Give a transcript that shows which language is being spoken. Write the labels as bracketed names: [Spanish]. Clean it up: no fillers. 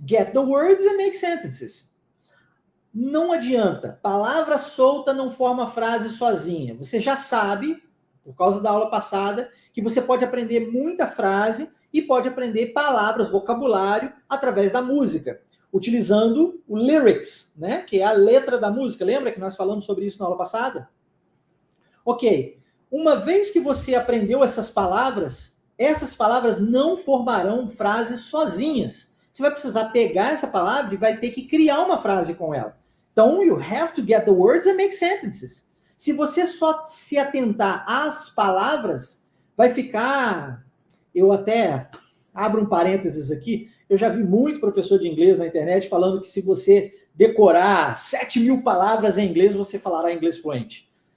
[English] Get the words and make sentences. [Portuguese] Não adianta. Palavra solta não forma frase sozinha. Você já sabe, por causa da aula passada, que você pode aprender muita frase e pode aprender palavras, vocabulário, através da música, utilizando o lyrics, né? Que é a letra da música. Lembra que nós falamos sobre isso na aula passada? Ok. Uma vez que você aprendeu essas palavras não formarão frases sozinhas. Você vai precisar pegar essa palavra e vai ter que criar uma frase com ela. [English] Então, you have to get the words and make sentences. [Portuguese] Se você só se atentar às palavras, vai ficar... Eu até abro um parênteses aqui. Eu já vi muito professor de inglês na internet falando que se você decorar 7.000 palavras em inglês, você falará inglês fluente.